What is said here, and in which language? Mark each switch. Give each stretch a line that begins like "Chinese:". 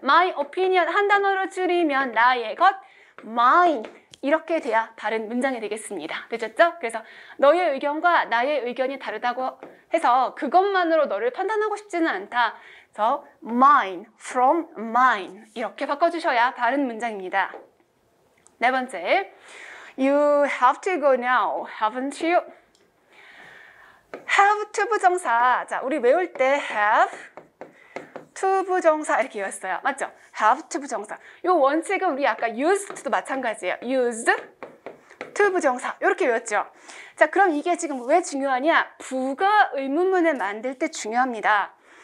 English: my opinion
Korean: 한 단어로 줄이면 나의 것 mine 이렇게 돼야 바른 문장이 되겠습니다. 되셨죠? 그래서 너의 의견과 나의 의견이 다르다고 해서 그것만으로 너를 판단하고 싶지는 않다. 그래서
English: mine, from mine
Korean: 이렇게 바꿔주셔야 바른 문장입니다. 네 번째,
English: you have to go now, haven't you?
Korean: have to 부정사. 자, 우리 외울 때 have to 부정사 이렇게 외웠어요. 맞죠? have to 부정사. 이 원칙은 우리 아까 used to도 마찬가지예요. used to 부정사 이렇게 외웠죠. 자, 그럼 이게 지금 왜 중요하냐? 부가 의문문을 만들 때 중요합니다.